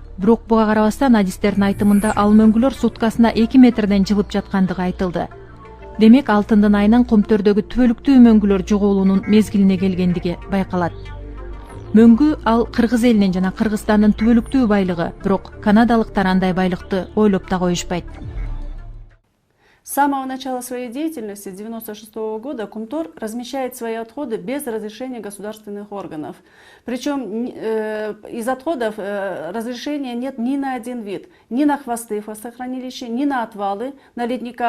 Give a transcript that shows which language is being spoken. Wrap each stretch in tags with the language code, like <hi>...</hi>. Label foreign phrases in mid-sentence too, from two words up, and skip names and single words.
<ky>Бирок буга карабастан адистердин айтымында ал мөңгүлөр суткасына 2 метрден жылып жаткандыгы айтылды. Демек алтындын айынан Кумтөрдөгү түбөлүктүү мөңгүлөр жоголуунун мезгилине келгендиги байкалат. Мөңгү ал Кыргыз элинин жана Кыргызстандын түбөлүктүү байлыгы, бирок канадалыктар андай байлыкты ойлоп да коюшпайт.</ky> <ru>С самого начала своей деятельности, с 1996 года, Кумтор размещает свои отходы без разрешения государственных органов. Причем из отходов разрешения нет ни на один вид. Ни на хвосты в хвостохранилище, ни на отвалы на ледниках.</ru>